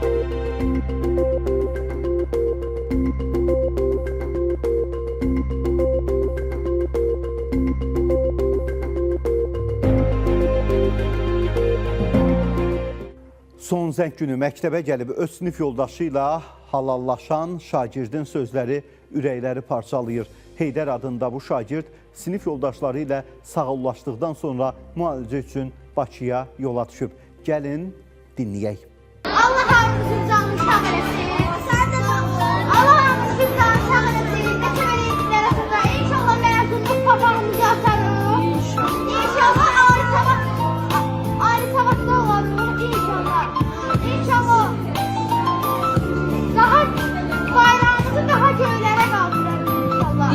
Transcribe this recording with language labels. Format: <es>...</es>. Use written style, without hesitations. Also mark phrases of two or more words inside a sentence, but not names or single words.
<az>Son zəng günü məktəbə gəlib öz sinif yoldaşı ilə halallaşan şagirdin sözləri ürəkləri parçalayır. Heydər adında bu şagird sinif yoldaşları ilə sağollaşdıqdan sonra müalicə üçün Bakıya yola düşüb. Gəlin dinləyək. Allah hamımızın canını sağ eləsin. Allah hamımızın canını sağ eləsin.</az> <tr>Ne kadar iyilikler atacak. İnşallah mezunluk papağımızı atarım. İnşallah ayrı savaşta olalım. İnşallah. İnşallah. Daha bayrağımızı daha göğlere kaldıralım.</tr>